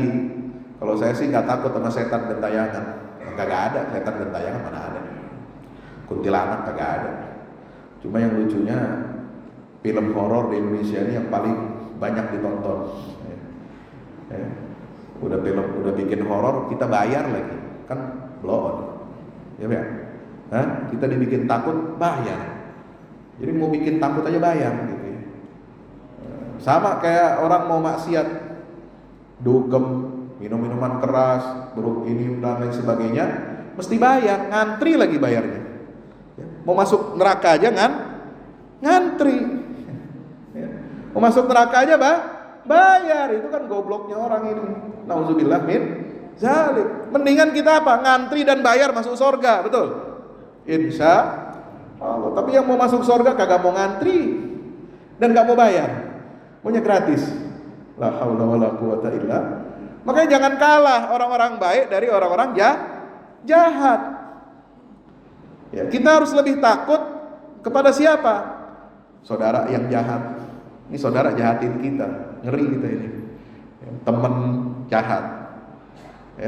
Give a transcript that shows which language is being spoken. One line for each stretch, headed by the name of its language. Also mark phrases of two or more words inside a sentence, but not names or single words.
Indonesian: Kalau saya sih nggak takut sama setan gentayangan. Kagak ada setan gentayangan, mana ada. Kuntilanak kagak ada. Cuma yang lucunya film horor di Indonesia ini yang paling banyak ditonton. Ya. Udah bikin horor, kita bayar lagi, kan blow on, ya kan? Hah? Kita dibikin takut, bayar. Jadi mau bikin takut aja bayar, gitu ya. Sama kayak orang mau maksiat, dugem, minum minuman keras, ini dan lain sebagainya, mesti bayar, ngantri lagi bayarnya. Mau masuk neraka aja ngantri. Mau masuk neraka aja bayar. Itu kan gobloknya orang ini.
Arabic: نعوذ بالله من ذلك.
Indonesian: Mendingan kita apa? Ngantri dan bayar masuk surga, betul?
Arabic: إن شاء الله.
Indonesian: Tapi yang mau masuk surga kagak mau ngantri dan gak mau bayar, maunya gratis.
Arabic: لا حول ولا قوة إلا.
Indonesian: Makanya jangan kalah orang-orang baik dari orang-orang jahat. Ya, kita harus lebih takut kepada siapa? Saudara yang jahat. Ini saudara jahatin kita, ngeri kita ini. Teman jahat, ya.